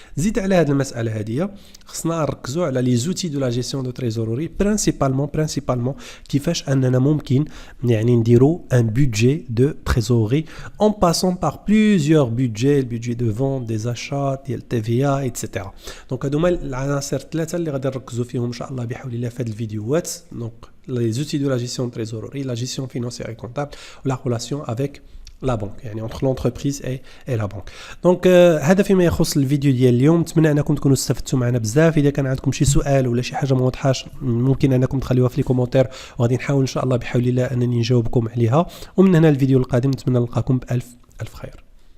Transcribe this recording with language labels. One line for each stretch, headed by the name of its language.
Arabic: زيد على هذه المساله هذه خصنا نركزوا على لي زوتي دو لا جيستيون دو تريزوروري برينسيبالمون كيفاش اننا ممكن يعني نديرو
French: un budget de trésorerie en passant par plusieurs budgets, le budget de vente, des achats,
Arabic: ديال TVA, etc. دونك هادو هما العناصر الثلاثه اللي غادي نركزوا فيهم ان شاء الله بحول الله في هاد الفيديوهات.
French: دونك les outils de la gestion de trésorerie, la gestion financière et comptable, ou la relation avec لا بنك، يعني entre l'entreprise et la banque.
Arabic: دونك هذا فيما يخص الفيديو ديال اليوم. نتمنى انكم تكونوا استفدتوا معنا بزاف. اذا كان عندكم شي سؤال ولا شي حاجه ما واضحاش ممكن انكم تخليوها في لي كومونتير وغادي نحاول ان شاء الله بحول الله انني نجاوبكم عليها. ومن هنا الفيديو القادم نتمنى نلقاكم بالف خير.